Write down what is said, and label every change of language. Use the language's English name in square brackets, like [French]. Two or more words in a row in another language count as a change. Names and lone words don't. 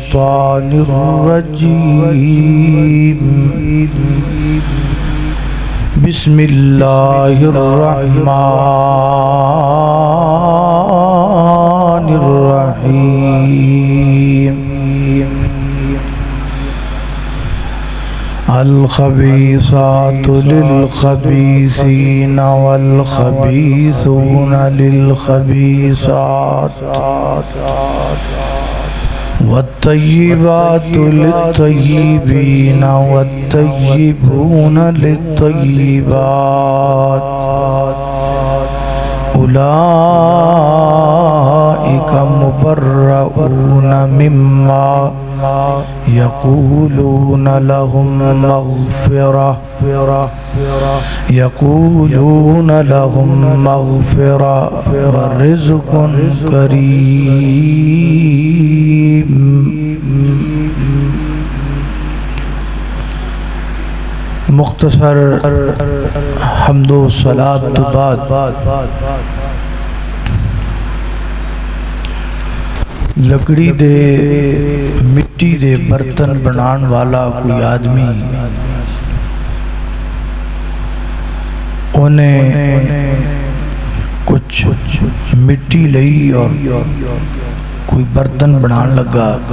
[Arabic] الشيطان الرجيم بسم اللہ الرحمن الرحیم الخبیثات للخبیثین والخبیثون للخبیثات والطیبات للطیبین والطیبون للطیبات اولئک مبرؤون مما یقولون لهم مغفرہ ورزق کریم۔ [Punjabi] مختصر حمد و صلاۃ تو بعد لکڑی دے مٹی دے برتن بنان والا کوئی آدمی انہیں کچھ مٹی لئی اور کوئی برتن بنان لگا۔